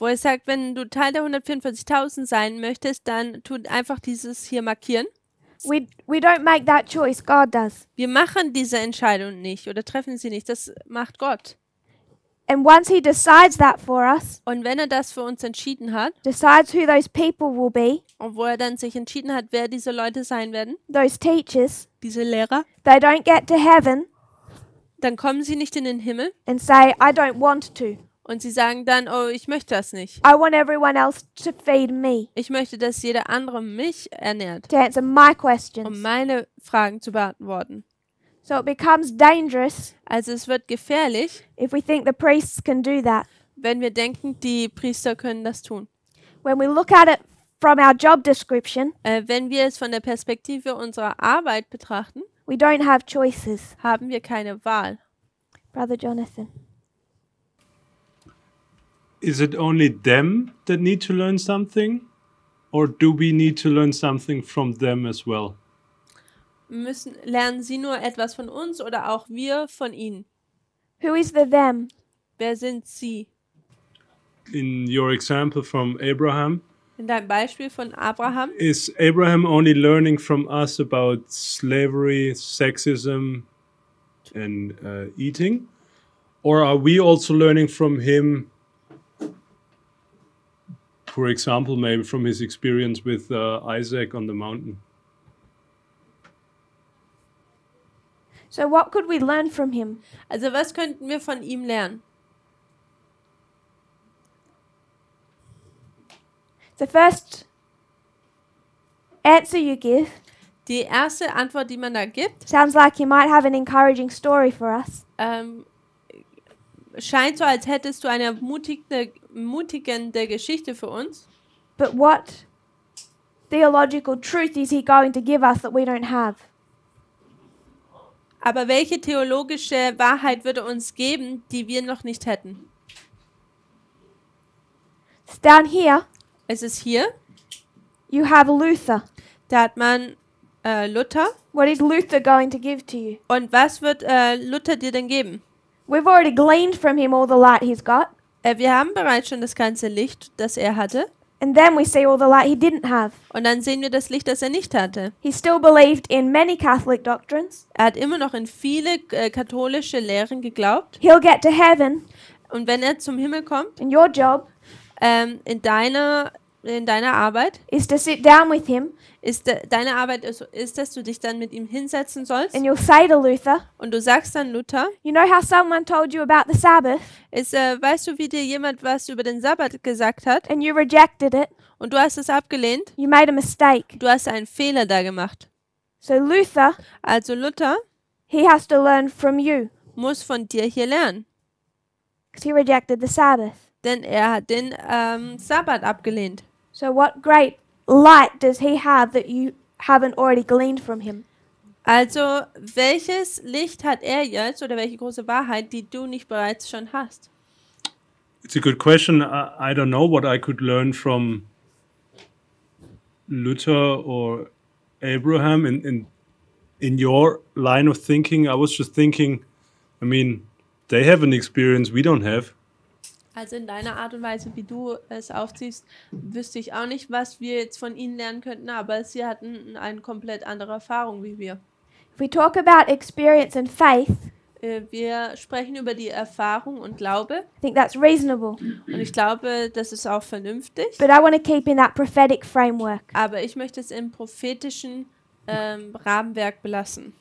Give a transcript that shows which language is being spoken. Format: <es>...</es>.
<de>wo es sagt, wenn du Teil der 144.000 sein möchtest, dann tu einfach dieses hier markieren.</de> <en>We don't make that choice, God does.</en> <de>Wir machen diese Entscheidung nicht oder treffen sie nicht, das macht Gott.</de> <en>And once he decides that for us,</en> <de>Und wenn er das für uns entschieden hat,</de> <en>decides who those people will be,</en> <de>und wo er dann sich entschieden hat, wer diese Leute sein werden,</de> <en>those teachers,</en> <de>diese Lehrer,</de> <en>they don't get to heaven</en> <de>dann kommen sie nicht in den Himmel</de> <en>and say, I don't want to.</en> <de>und sie sagen dann, oh, ich möchte das nicht.</de> <en>I want everyone else to feed me,</en> <de>Ich möchte, dass jeder andere mich ernährt,</de> <en>to answer my</en> <de>um</de> <en>questions.</en> <de>meine Fragen zu beantworten.</de> <en>So it becomes dangerous</en> <de>Also es wird gefährlich,</de> <en>if we think the priests can do that.</en> <de>wenn wir denken, die Priester können das tun.</de> <en>When we look at it from our job description,</en> <de>Wenn wir es von der Perspektive unserer Arbeit betrachten,</de> <en>we don't have choices.</en> <de>haben wir keine Wahl.</de> <en>Brother Jonathan. Is it only them that need to learn something? Or do we need to learn something from them as well?</en> <de>Lernen sie nur etwas von uns oder auch wir von ihnen?</de> <en>Who is the them?</en> <de>Wer sind sie?</de> <en>In your example from Abraham,</en> <de>In deinem Beispiel von Abraham,</de> <en>is Abraham only learning from us about slavery, sexism, and eating? Or are we also learning from him, for example, maybe from his experience with Isaac on the mountain? So what could we learn from him?</en> <de>also was könnten wir von ihm lernen?</de> <en>The first answer you give</en> <de>Die erste Antwort, die man da gibt,</de> <en>sounds like you might have an encouraging story for us.</en> <de>scheint so, als hättest du eine ermutigende Geschichte für uns.</de> <en>But what theological truth is he going to give us that we don't have?</en> <de>Aber welche theologische Wahrheit würde uns geben, die wir noch nicht hätten?</de> <en>It's down here.</en> <de>Es ist hier,</de> <en>You have Luther.</en> <de>da hat man Luther.</de> <en>What is Luther going to give to you?</en> <de>Und was wird Luther dir denn geben?</de> <en>We've already gleaned from him all the light he's got.</en> <de>Wir haben bereits schon das ganze Licht, das er hatte.</de> <en>And then we see all the light he didn't have.</en> <de>Und dann sehen wir das Licht, das er nicht hatte.</de> <en>He still believed in many Catholic doctrines.</en> <de>Er hat immer noch in viele katholische Lehren geglaubt.</de> <en>He'll get to heaven,</en> <de>Und wenn er zum Himmel kommt,</de> <en>and your job</en> <de>in deiner Arbeit,</de> <en>is to sit down with him,</en> <de>deine Arbeit ist, dass du dich dann mit ihm hinsetzen sollst.</de> <en>and you'll say to Luther,</en> <de>Und du sagst dann Luther,</de> <en>you know how someone told you about the Sabbath,</en> <de>weißt du, wie dir jemand was über den Sabbat gesagt hat?</de> <en>and you rejected it?</en> <de>Und du hast es abgelehnt?</de> <en>You made a mistake.</en> <de>Du hast einen Fehler da gemacht.</de> <en>So Luther,</en> <de>Also Luther</de> <en>he has to learn from you,</en> <de>muss von dir hier lernen.</de> <en>because he rejected the Sabbath.</en> <de>Denn er hat den Sabbat abgelehnt.</de> <en>So what great light does he have that you haven't already gleaned from him?</en> <de>Also, welches Licht hat er jetzt oder welche große Wahrheit, die du nicht bereits schon hast?</de> <en>It's a good question. I don't know what I could learn from Luther or Abraham in your line of thinking. I was just thinking, I mean, they have an experience we don't have.</en> <de>Also in deiner Art und Weise, wie du es aufziehst, wüsste ich auch nicht, was wir jetzt von ihnen lernen könnten, aber sie hatten eine komplett andere Erfahrung wie wir.</de> <en>If we talk about experience and faith,</en> <de>Wir sprechen über die Erfahrung und Glaube</de> <en>I think that's reasonable.</en> <de>und ich glaube, das ist auch vernünftig,</de> <en>But I want to keep in that prophetic framework</en> <de>aber ich möchte es im prophetischen Rahmenwerk belassen,</de>